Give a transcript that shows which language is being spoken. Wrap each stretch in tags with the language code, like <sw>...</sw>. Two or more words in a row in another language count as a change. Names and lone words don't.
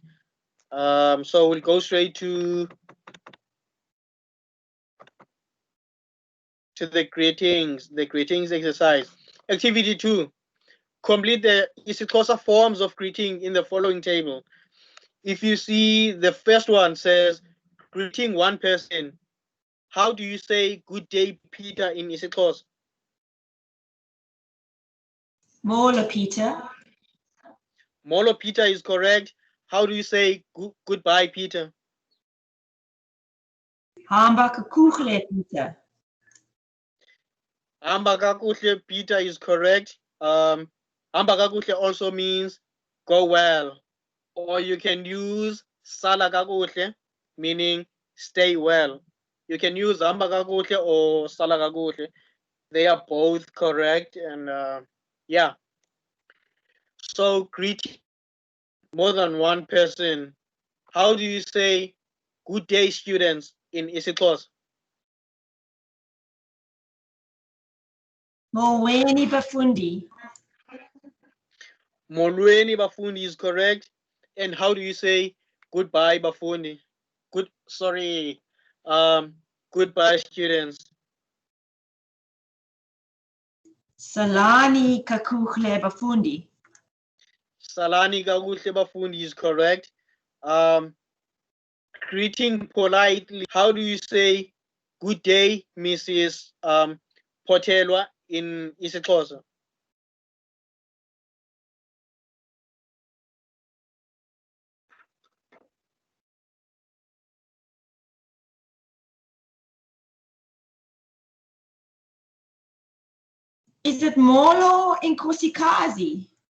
<en>So we'll go straight to the greetings exercise. Activity 2, complete the isiXhosa forms of greeting in the following table. If you see the first one says greeting one person, how do you say good day Peter in isiXhosa?</en> <xh>Molo Peter. Molo Peter</xh> <en>is correct. How do you say goodbye Peter?</en> <xh>Hamba kakuhle Peter. Hamba kakuhle Peter</xh> <en>is correct.</en> <xh>Hamba kakuhle</xh> <en>also means go well, or you can use</en> <xh>sala kakuhle,</xh> <en>meaning stay well. You can use</en> <xh>hamba kakuhle</xh> <en>or</en> <xh>sala kakuhle.</xh> <en>They are both correct, and yeah. So greet more than one person. How do you say good day students in isiXhosa?</en> <xh>Molweni bafundi. Molweni bafundi</xh> <en>is correct. And how do you say goodbye bafundi? Goodbye students.</en> <xh>Salani kakuhle bafundi. Salani kakuhle bafundi</xh> <en>is correct. Greeting politely. How do you say good day, Mrs. Potelwa in isiXhosa? Is it</en> <xh>Molo Nkosikazi?</xh>